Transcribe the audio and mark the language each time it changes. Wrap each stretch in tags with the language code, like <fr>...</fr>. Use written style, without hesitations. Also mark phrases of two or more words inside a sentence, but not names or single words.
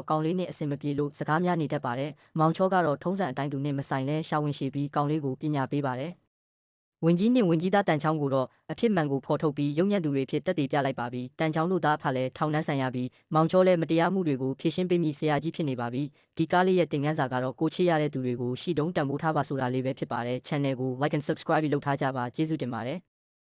<my>ကောင်းလေးနဲ့အဆင်မပြေလို့စကားများနေတတ်ပါတယ်။မောင်ချောကတော့ထုံးစံအတိုင်းသူနဲ့မဆိုင်လဲရှာဝင်ရှိပြီးကောင်းလေးကိုပညာပေးပါတယ်။ဝင်ကြီးနှင့်ဝင်ကြီးသားတန်ချောင်းကိုတော့အဖြစ်မှန်ကိုဖော်ထုတ်ပြီးရုံညံ့သူတွေဖြစ်တက်တည်ပြလိုက်ပါပြီတန်ချောင်းတို့သားဖာလည်းထောင်နှန်းဆိုင်ရပြီးမောင်ချောလည်းမတရားမှုတွေကိုဖြေရှင်းပေးမိဆရာကြီးဖြစ်နေပါပြီဒီကားလေးရဲ့သင်ခန်းစာကတော့ကိုချစ်ရတဲ့သူတွေကိုရှိတုံးတန်ဖိုးထားပါဆိုတာလေးပဲဖြစ်ပါတယ် channel ကို</my> <en>like and subscribe</en> <my>လုပ်ထားကြပါကျေးဇူးတင်ပါတယ်</my>